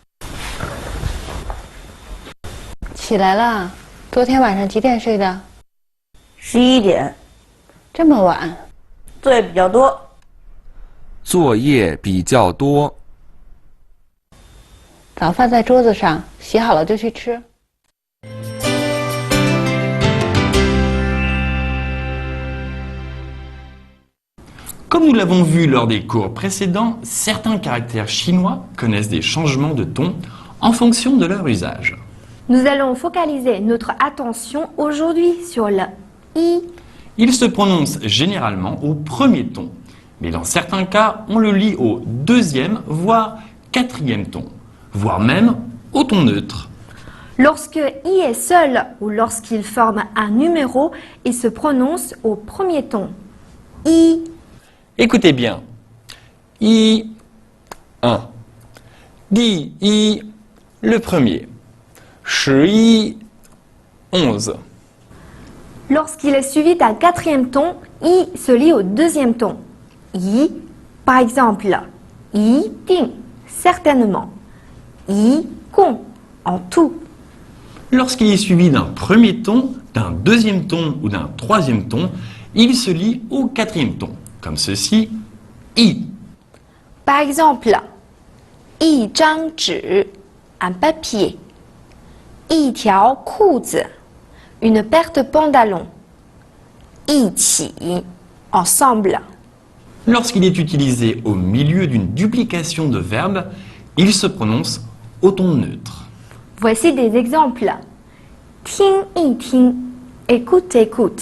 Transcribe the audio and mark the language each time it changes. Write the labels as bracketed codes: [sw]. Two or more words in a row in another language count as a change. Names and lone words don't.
[zh] 起来了？昨天晚上几点睡的 11点，这么晚？作业比较多。作业比较多。早饭在桌子上，洗好了就去吃。 [fr] Comme nous l'avons vu lors des cours précédents, certains caractères chinois connaissent des changements de ton en fonction de leur usage. Nous allons focaliser notre attention aujourd'hui sur le i. Il se prononce généralement au premier ton, mais dans certains cas, on le lit au deuxième, voire quatrième ton, voire même au ton neutre. Lorsque i est seul ou lorsqu'il forme un numéro, il se prononce au premier ton. I. Écoutez bien. I, 1. [zh] Di, I, [fr] le premier. Shi, 11. Lorsqu'il est suivi d'un quatrième ton, i se lit au deuxième ton. I, par exemple, [zh] i ding, [fr] certainement. [zh] I gong, [fr] en tout. Lorsqu'il est suivi d'un premier ton, d'un deuxième ton ou d'un troisième ton, il se lit au quatrième ton, comme ceci, i. Par exemple, [zh] 一张纸, [fr] un papier. [zh] 一条裤子, [fr] une paire de pantalons. [zh] 一起, [fr] ensemble. Lorsqu'il est utilisé au milieu d'une duplication de verbes, il se prononce au ton neutre. Voici des exemples. [zh] 听一听, [fr] écoute, écoute.